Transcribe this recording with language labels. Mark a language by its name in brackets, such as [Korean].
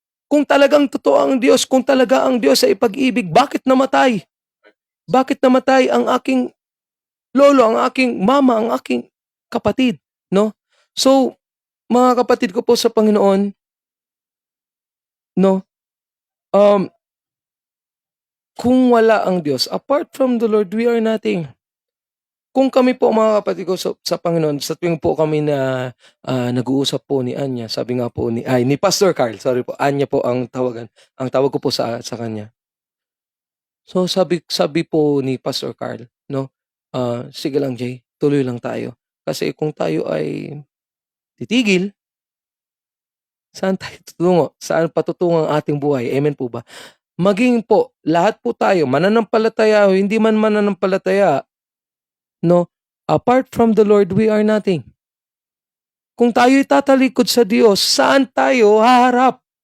[Filipino] Kung talagang totoo ang Diyos, kung talaga ang Diyos ay pag-ibig, bakit namatay? Bakit namatay ang aking lolo, ang aking mama, ang aking kapatid? No? So, mga kapatid ko po sa Panginoon, no? Kung wala ang Diyos, [English] apart from the Lord, we are nothing. [Filipino] Kung kami po mga kapatid ko sa Panginoon, sa tuwing po kami na nag-uusap po ni Anya, sabi nga po ni Pastor Carl, sorry po, Anya po ang tawagan. Ang tawag ko po sa kanya. So sabi po ni Pastor Carl, no, sige lang Jay, tuloy lang tayo. Kasi kung tayo ay titigil, Saan tayo tutungo? Saan patutungo ang ating buhay? Amen po ba? Maging po, lahat po tayo, mananampalataya o hindi man mananampalataya, no? [English] Apart from the Lord, we are nothing. [Filipino] Kung tayo'y tatalikod sa Diyos, saan tayo haharap?